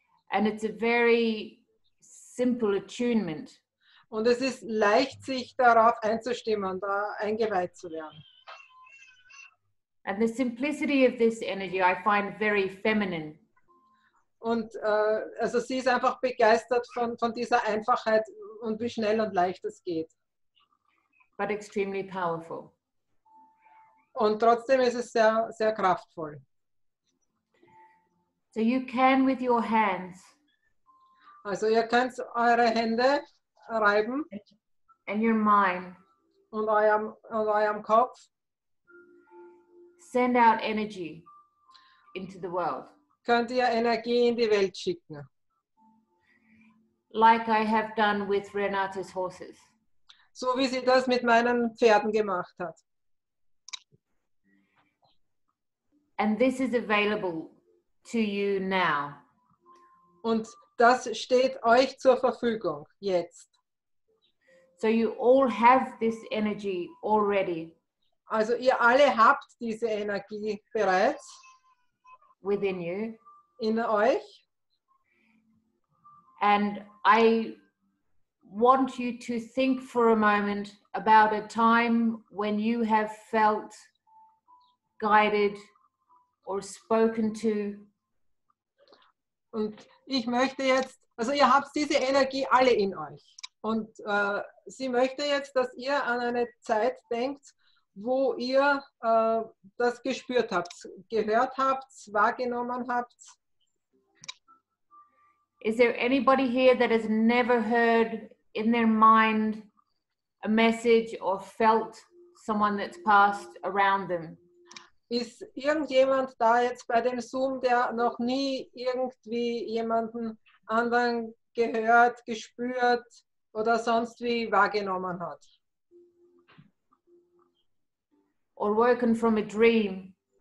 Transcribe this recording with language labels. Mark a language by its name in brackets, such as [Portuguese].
[English] And it's a very simple attunement. [German] Und es ist leicht, sich darauf einzustimmen, da eingeweiht zu werden. [English] And the simplicity of this energy I find very feminine. [German] Und also sie ist einfach begeistert von dieser Einfachheit und wie schnell und leicht es geht. [English] But extremely powerful. [German] Und trotzdem ist es sehr, sehr kraftvoll. [English] So you can with your hands [German] Also ihr könnt eure Hände reiben [English] and your mind [German] und eurem Kopf [English] send out energy into the world. [German] Könnt ihr Energie in die Welt schicken. [English] Like I have done with Renate's horses. [German] So wie sie das mit meinen Pferden gemacht hat. [English] And this is available to you now. [German] Und das steht euch zur Verfügung jetzt. [English] So you all have this energy already. [German] Also ihr alle habt diese Energie bereits [English] Within you. [German] in euch. [English] And I want you to think for a moment about a time when you have felt guided or spoken to. [German] Und ich möchte jetzt, also ihr habt diese Energie alle in euch. Und sie möchte jetzt, dass ihr an eine Zeit denkt, wo ihr das gespürt habt, gehört habt, wahrgenommen habt. [English] Is there anybody here that has never heard in their mind a message or felt someone that's passed around them? [German] Ist irgendjemand da jetzt bei dem Zoom, der noch nie irgendwie jemanden anderen gehört, gespürt oder sonst wie wahrgenommen hat? [English] Or woken from a dream?